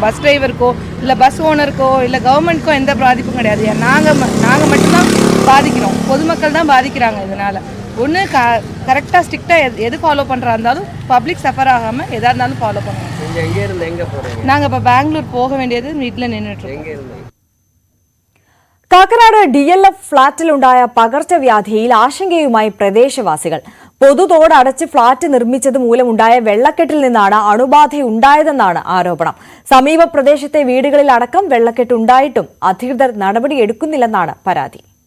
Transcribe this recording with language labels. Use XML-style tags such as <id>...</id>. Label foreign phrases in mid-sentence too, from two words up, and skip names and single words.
<ta>பஸ் டிரைவருக்கோ இல்லை பஸ் ஓனருக்கோ இல்லை கவர்மெண்ட்க்கோ எந்த பாதிப்பும் கிடையாது. நாங்கள் மட்டும்தான் பாதிக்கிறோம். பொதுமக்கள் தான் பாதிக்கிறாங்க. இதனால் ஒன்று கரெக்டாக ஸ்ட்ரிக்டாக எது ஃபாலோ பண்ணுறா இருந்தாலும்</ta> <en>public suffer</en> <ta>ஆகாமல் எதாக இருந்தாலும் ஃபாலோ பண்ணுவோம். நாங்கள் இப்போ பெங்களூர் போக வேண்டியது வீட்டில் நின்றுட்டுருக்கோம்.</ta> <ml>കാക്കനാട് DLF ഫ്ളാറ്റിലുണ്ടായ പകർച്ചവ്യാധിയിൽ ആശങ്കയുമായി പ്രദേശവാസികൾ. പൊതുതോട് അടച്ച് ഫ്ളാറ്റ് നിർമ്മിച്ചത് മൂലമുണ്ടായ വെള്ളക്കെട്ടിൽ നിന്നാണ് അണുബാധയുണ്ടായതെന്നാണ് ആരോപണം. സമീപ പ്രദേശത്തെ വീടുകളിൽ അടക്കം വെള്ളക്കെട്ടുണ്ടായിട്ടും അധികൃതർ നടപടിയെടുക്കുന്നില്ലെന്നാണ് പരാതി.</ml>